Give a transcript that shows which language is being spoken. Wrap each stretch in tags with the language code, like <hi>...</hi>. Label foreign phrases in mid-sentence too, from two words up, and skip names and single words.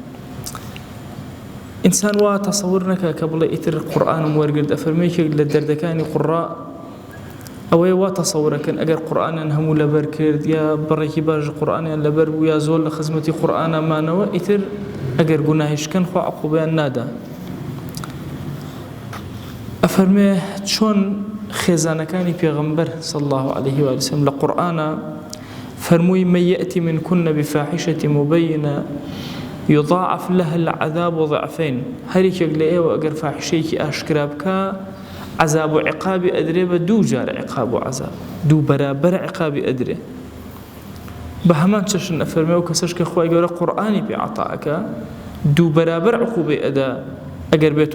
<ckb>ئینسان وا تەسەور نەکا کە بڵێ ئیتر قورئانم وەرگرت ئەفەرمێکێک لە دەردەکانی قوڕا ئەوەیە وا تەسەورەکەن ئەگەر قورئانیان هەموو لەبەر کرد یا بڕێکی باش قورئانیان لەبەر بوو یا زۆر لە خزمەتی قورئانەمانەوە ئیتر ئەگەر گوناهیشکەن خوا عەقوبەیان نادا ئەفەرمێ چۆن خێزانەکانی پێغەمبەر</ckb> <ar>صلی الله عليه وسلم</ar> <ckb>لە قورئانە فەرمووی</ckb> <ar>من یەأتی منکن بفاحشة مبینة يضاعف لها العذاب ضعفين</ar> <ckb>هەرێکێک لە ئێوە ئەگەر فاحشەیەکی ئاشکرا بکە عذاب و عقابی ئەدرێ بە دوو جارە عقاب و عذاب دوو بەرابەر عقابی ئەدرێ بە هەمان چەشن ئەفەرمێ و کەسەش کە خوای گەورە قورئانی پێ عەتاءەکە دوو بەرابەر عقوبەی ئەدا ئەگەر بێت و</ckb>